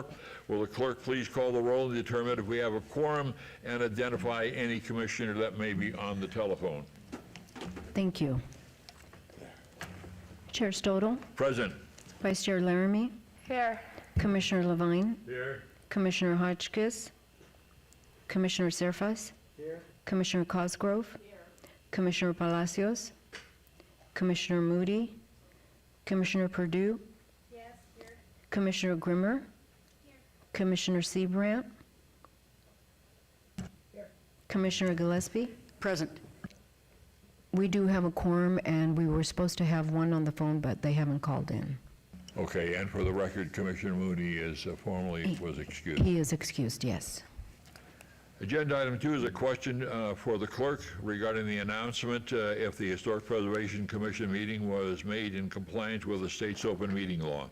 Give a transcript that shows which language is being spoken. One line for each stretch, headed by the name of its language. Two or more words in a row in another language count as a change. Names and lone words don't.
English: Will the clerk please call the roll and determine if we have a quorum and identify any commissioner that may be on the telephone? Thank you. Chair Stodel, Present. Vice Chair Laramie, Here. Commissioner Levine, Here. Commissioner Hotchkiss, Commissioner Serfas, Commissioner Cosgrove, Commissioner Palacios, Commissioner Moody, Commissioner Perdue, Commissioner Grimmer, Commissioner Seabrandt, Commissioner Gillespie. Present. We do have a quorum, and we were supposed to have one on the phone, but they haven't called in. Okay, and for the record, Commissioner Mooney is formally was excused. He is excused, yes. Agenda item 2 is a question for the clerk regarding the announcement if the Historic Preservation Commission meeting was made in compliance with the state's open meeting law.